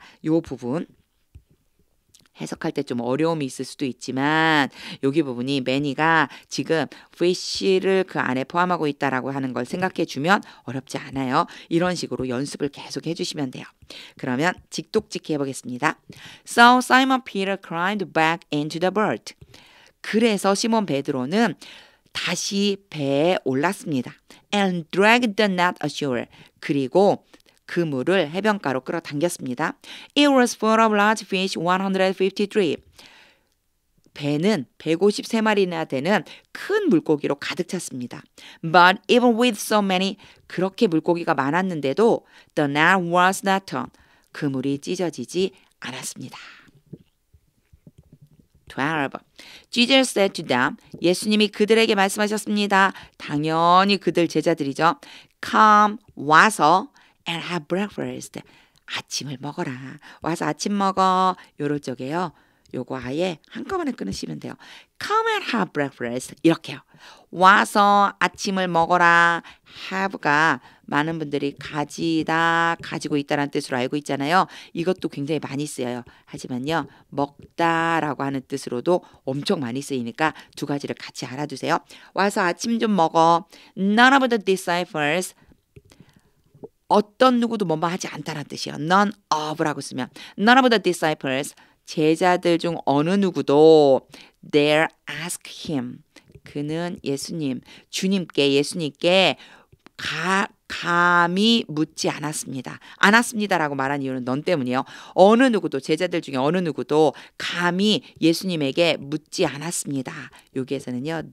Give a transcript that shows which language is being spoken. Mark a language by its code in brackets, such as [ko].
[ko] 이 부분 해석할 때 좀 어려움이 있을 수도 있지만 여기 부분이 many가 지금 fish를 그 안에 포함하고 있다라고 하는 걸 생각해 주면 어렵지 않아요. 이런 식으로 연습을 계속 해주시면 돼요. 그러면 직독직해 보겠습니다. [en] So Simon Peter climbed back into the boat. [ko] 그래서 시몬 베드로는 다시 배에 올랐습니다. [en] And dragged the net ashore. [ko] 그리고 그 물을 해변가로 끌어당겼습니다. [en] It was full of large fish 153. [ko] 배는 153마리나 되는 큰 물고기로 가득 찼습니다. [en] But even with so many, [ko] 그렇게 물고기가 많았는데도 [en] the net was not torn. [ko] 그물이 찢어지지 않았습니다. 12. [en] Jesus said to them, [ko] 예수님이 그들에게 말씀하셨습니다. 당연히 그들 제자들이죠. [en] Come, [ko] 와서 [en] and have breakfast. [ko] 아침을 먹어라. 와서 아침 먹어. 요럴 적에요. 요거 아예 한꺼번에 끊으시면 돼요. [en] Come and have breakfast. [ko] 이렇게요. 와서 아침을 먹어라. have가 많은 분들이 가지다, 가지고 있다라는 뜻으로 알고 있잖아요. 이것도 굉장히 많이 쓰여요. 하지만요. 먹다라고 하는 뜻으로도 엄청 많이 쓰이니까 두 가지를 같이 알아두세요. 와서 아침 좀 먹어. [en] None of the disciples [ko] 어떤 누구도 뭐뭐 하지 않다라는 뜻이에요. [en] None of라고 쓰면 None of the disciples [ko] 제자들 중 어느 누구도 [en] dare ask him. [ko] 그는 예수님, 주님께 예수님께 감히 묻지 않았습니다. 않았습니다라고 말한 이유는 넌 때문이에요. 어느 누구도 제자들 중에 어느 누구도 감히 예수님에게 묻지 않았습니다. 여기에서는요.